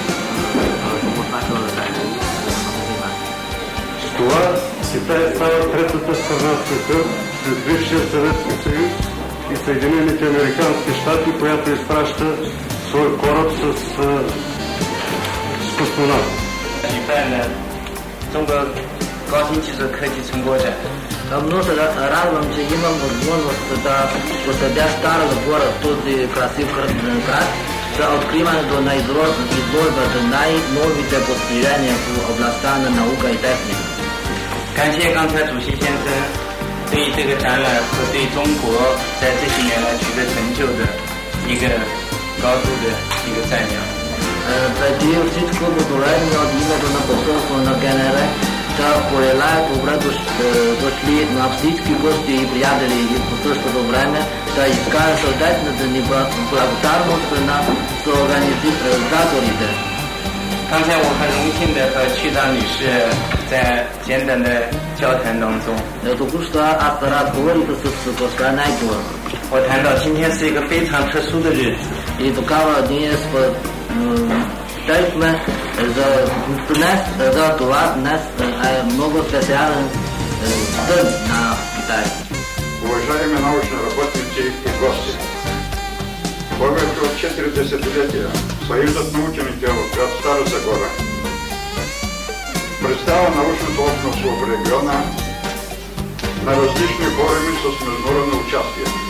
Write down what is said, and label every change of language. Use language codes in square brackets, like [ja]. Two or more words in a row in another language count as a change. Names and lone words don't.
[bg] С това Китай става третата страна в света след бившия Съветски съюз и Съединените американски щати, която изпраща свой кораб с космонавт. [zh] 高新技术科技成果展. [bg] Много се радвам, че имам възможност да посетя Стара Загора, този красив град, за откриването на изложбата най-новите постижения в областта на наука и техника. [zh] 感谢刚才主席先生对这个展览和对中国在这些年来取得成就的一个高度的一个赞扬. [bg] Преди всичко благодарение от името на посолство на ГНР да пожелая добре дошли на всички гости и приятели и по същото време да изкажа сърдечната ни благодарност на организаторите. [zh] 刚才我很荣幸的和区长女士在简短的交谈当中， [bg] току-що аз разговорих с госпожа Найкова. [zh] 我谈到今天是一个非常特殊的日子。 [bg] И тогава ние споделихме за това днес е много специален ден на Китай. Уважаеми научни работници и гости, повече от 4 десетилетия Съюзът на учените в град Стара Загора представя научното общност в региона на различни форуми с международно участие.